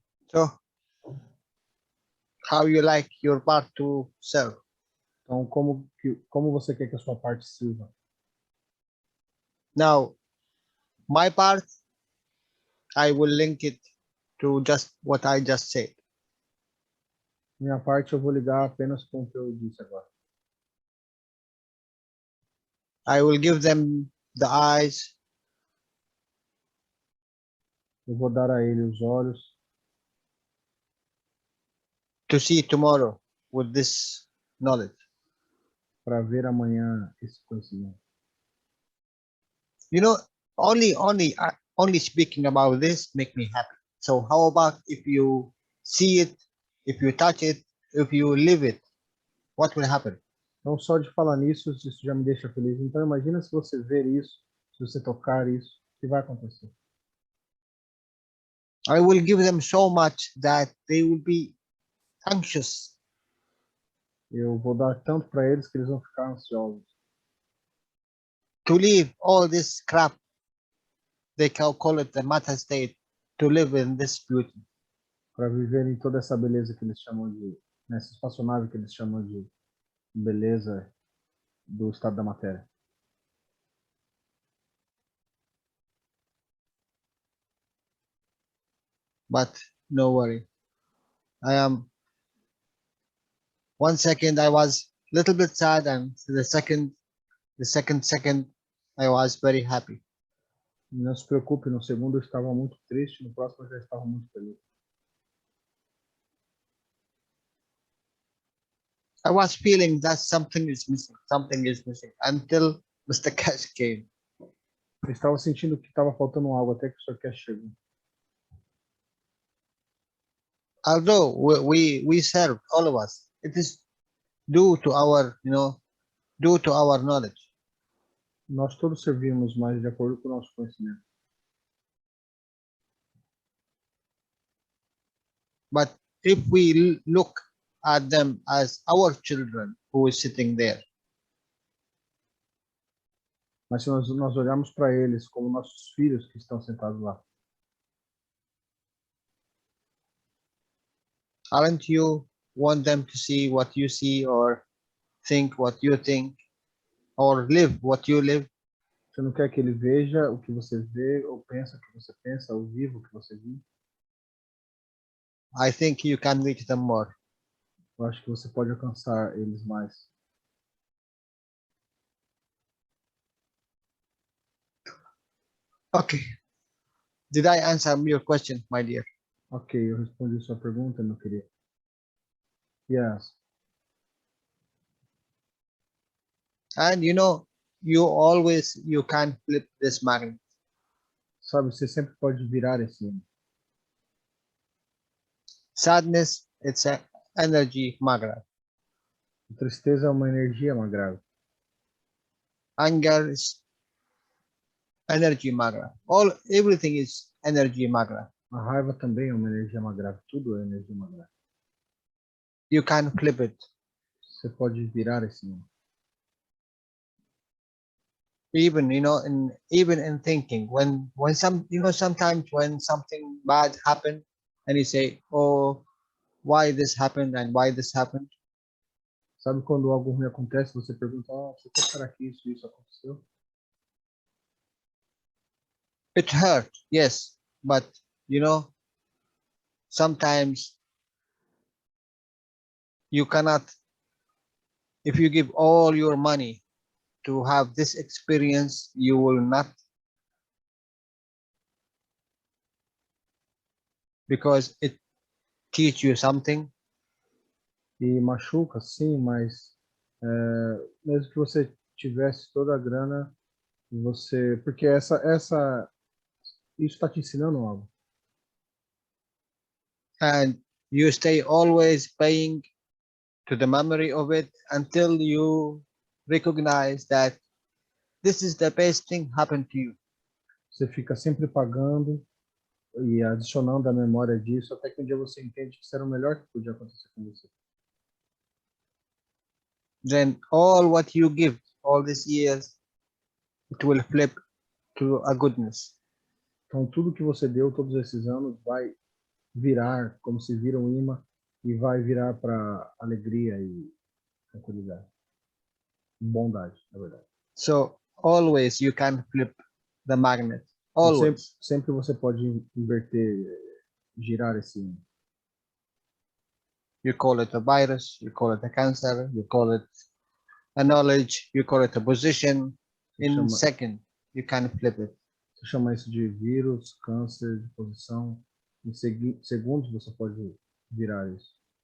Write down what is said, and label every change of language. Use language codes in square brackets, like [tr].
[en] So, how you like your part to serve? [pt] Então, como você quer que a sua parte sirva? [en] Now, my part, I will link it to just what I just said. [pt] Minha parte eu vou ligar apenas com o que eu disse agora. [en] I will give them the eyes, [pt] Eu vou dar a ele os olhos [en] to see tomorrow with this knowledge. [pt] para ver amanhã esse conhecimento. [en] You know, only speaking about this make me happy. So how about if you see it, if you touch it, if you live it, what will happen? [pt] Então, só de falar nisso, isso já me deixa feliz. Então, imagina se você ver isso, se você tocar isso, o que vai acontecer? [en] I will give them so much that they will be anxious. [pt] Eu vou dar tanto para eles que eles vão ficar ansiosos. [en] To leave all this crap, they can call it the matter state, to live in this beauty. [pt] Para viverem toda essa beleza que eles chamam de, nessa espaçonave que eles chamam de beleza do estado da matéria. [en] But no worry. I am 1 second I was a little bit sad, and the second I was very happy. [pt] Não se preocupe, no segundo eu estava muito triste, no próximo eu já estava muito feliz. [en] I was feeling that something is missing until Mr. Cash came. [pt] Eu estava sentindo que estava faltando algo até que o Sr. Cash chegou. [en] Although we served, all of us, it is due to our knowledge. [pt] Nós todos servimos, mas de acordo com o nosso conhecimento. [en] But if we look at them as our children who is sitting there, [pt] Mas se nós olharmos para eles como nossos filhos que estão sentados lá, [en] aren't you want them to see what you see, or think what you think, or live what you live? [pt] você não quer que ele veja o que você vê, ou pensa o que você pensa, ou viva o que você vive? [en] I think you can reach them more. [pt] Eu acho que você pode alcançar eles mais. [en] Okay. Did I answer your question, my dear? [pt] Ok, eu respondi sua pergunta, meu querido. [en] Yes. And you can flip this magnet. [pt] Sabe, você sempre pode virar esse imã. [en] Sadness, it's an energy magnet. [pt] Tristeza é uma energia magrável. [en] Anger is energy magnet. Everything is energy magnet. [pt] A raiva também é uma energia magrave. Tudo é energia magrave. [en] You can flip it. [pt] Você pode virar esse imã. [en] Even in thinking, when sometimes when something bad happened and you say, oh, why this happened and why this happened, [pt] Sabe quando algo ruim acontece, você pergunta, por que será que isso aconteceu? [en] it hurt, yes, but sometimes you cannot, if you give all your money to have this experience, you will not, because it teach you something. [pt] E machuca, sim, mas mesmo que você tivesse toda a grana, você, porque isso está te ensinando algo. [en] And you stay always paying to the memory of it until you recognize that this is the best thing happened to you. [pt] Você fica sempre pagando e adicionando a memória disso, até que um dia você entende que isso era o melhor que podia acontecer com você. [en] Then all what you give all these years, it will flip to a goodness. [pt] Então tudo que você deu todos esses anos vai virar, como se vira um imã, e vai virar para alegria e tranquilidade. Bondade, na verdade. [en] So always you can flip the magnet. [pt] Então, sempre, [en] Always. [pt] sempre você pode inverter, girar esse imã. [en] You call it a virus, you call it a cancer, you call it a knowledge, you call it a position. In second, you can flip it. [pt] Você chama isso de vírus, câncer, de posição. Em segundos você pode virar isso.